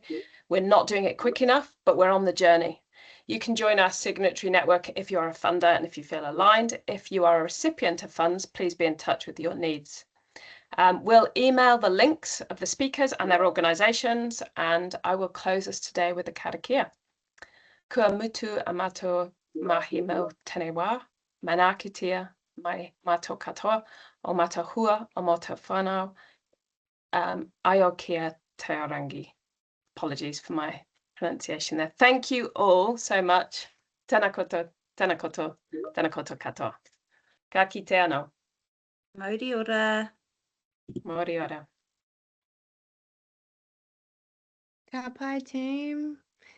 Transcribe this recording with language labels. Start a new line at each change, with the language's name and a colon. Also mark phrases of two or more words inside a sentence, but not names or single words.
English: We're not doing it quick enough, but we're on the journey. You can join our signatory network if you're a funder and if you feel aligned. If you are a recipient of funds, please be in touch with your needs. We'll email the links of the speakers and their organisations, and I will close us today with a karakia.
Māori: Kua mutu amato mahi mau tēnei wā, mana kitia mai mātou katoa, o mātou hua, o mātou whānau, Aotearoa.
English: Apologies for my pronunciation there. Thank you all so much.
Māori: Tēnā koutou, tēnā koutou, tēnā koutou katoa. Ka kite anō. Mauri ora. Mōri ora. Ka pai team.